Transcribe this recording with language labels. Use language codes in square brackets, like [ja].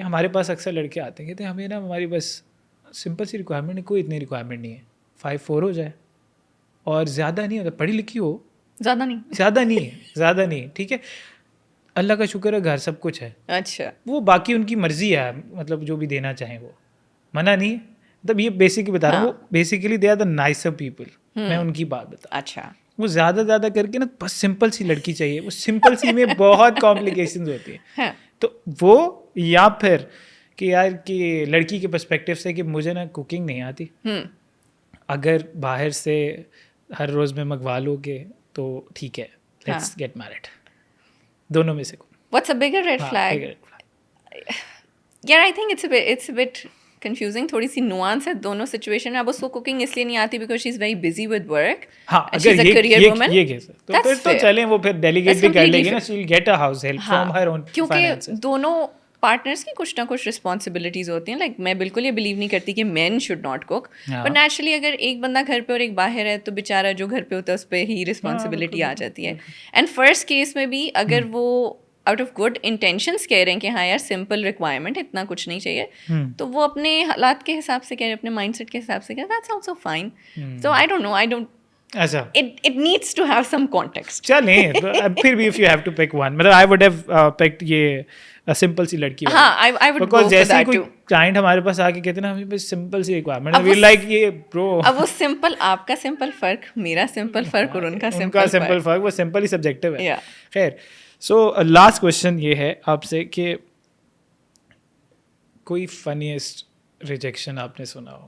[ur] ہمارے پاس اکثر لڑکے آتے ہیں کہتے ہیں ہمیں نا ہماری بس سمپل سی ریکوائرمنٹ ہے, کوئی اتنی ریکوائرمنٹ نہیں ہے, 5'4" ہو جائے اور زیادہ نہیں ہوتا, پڑھی لکھی ہو, زیادہ نہیں, ٹھیک ہے. اللہ کا شکر ہے گھر سب کچھ ہے. اچھا, وہ باقی ان کی مرضی ہے, مطلب جو بھی دینا چاہیں وہ منع نہیں ہے. مطلب یہ بیسکلی بتا رہا ہوں, وہ basically [en] They are the nicer people. [ur] میں ان کی بات بتا. اچھا, وہ زیادہ کر کے نا بس سمپل سی لڑکی چاہیے. وہ سمپل سی میں بہت کمپلیکیشنز ہوتی ہیں. تو وہ یا پھر کہ یار کہ لڑکی کے پرسپیکٹیو سے کہ مجھے نا کوکنگ نہیں آتی, اگر باہر سے ہر روز میں منگوا لو گے تو ٹھیک ہے, [en] Let's get married. [ur] دونوں میں سے [en] what's a bigger red flag? Yeah, I think it's a bit confusing. [ur] تھوڑی سی nuance ہے دونوں سچویشن میں. اب اس کو کوکنگ اس لیے نہیں آتی [en] Because she is very busy with work. [ur] ہاں, اگر یہ کیس ہے تو پھر تو چلیں وہ پھر ڈیلیگیٹ بھی کر لے گی نا, [en] She will get a house help from her own finances. [ur] کیونکہ دونوں پارٹنرس کی کچھ نہ کچھ رسپانسبلٹیز ہوتی ہیں. لائک میں بالکل یہ بلیو نہیں کرتی کہ [en] men should not cook, [ur] but naturally اگر ایک بندہ گھر پہ اور ایک باہر ہے تو بیچارہ جو گھر پہ ہوتا ہے اس پہ ہی رسپانسبلٹی آ جاتی ہے. اینڈ فرسٹ کیس میں بھی اگر وہ آؤٹ آف گڈ انٹینشنس کہہ رہے ہیں کہ ہاں یار سمپل ریکوائرمنٹ, اتنا کچھ نہیں چاہیے, تو وہ اپنے حالات کے حساب سے کہہ رہے ہیں, اپنے مائنڈ سیٹ کے حساب سے کہہ رہے ہیں, [en] That's also fine. So I don't know, [ur] اچھا [en] it needs to have some context. [ur] چلیں پھر بھی [en] if you have to pick one, مطلب I would have picked [ur] یہ سمپل سی لڑکی. [en] ہاں, I would go for [ur] جیسے [en] that [ur] کوئی [en] too. [ur] کلائنٹ ہمارے پاس آ کے کہتے ہیں نا ہمیں بس simple C requirement, we like یہ برو. اب وہ سمپل, آپ کا سمپل فرق, میرا سمپل فرق اور ان کا سمپل فرق, وہ سمپل ہی سبجیکٹو ہے. [en] Yeah. [ur] خیر, سو لاسٹ کوشچن یہ ہے آپ سے کہ کوئی فنیسٹ ریجیکشن آپ نے سنا ہو.